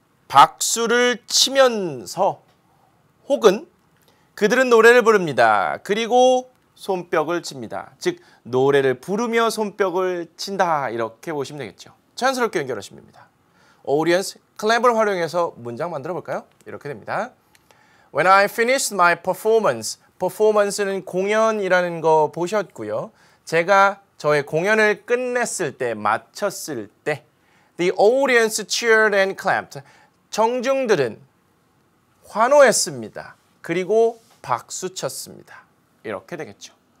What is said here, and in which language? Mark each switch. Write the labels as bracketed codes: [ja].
[ko] 박수를 치면서 혹은 그들은 노래를 부릅니다. 그리고 손뼉을 칩니다. 즉 노래를 부르며 손뼉을 친다 이렇게 보시면 되겠죠. 자연스럽게 연결하시면 됩니다. Audience 클랩을 활용해서 문장 만들어 볼까요? 이렇게 됩니다. [en] When I finished my performance. [ko] performance는 공연이라는 거 보셨고요. 제가 저의 공연을 끝냈을 때, 마쳤을 때 [en] The audience cheered and clapped. [ko] 청중들은 환호했습니다. 그리고 박수쳤습니다. 이렇게 되겠죠.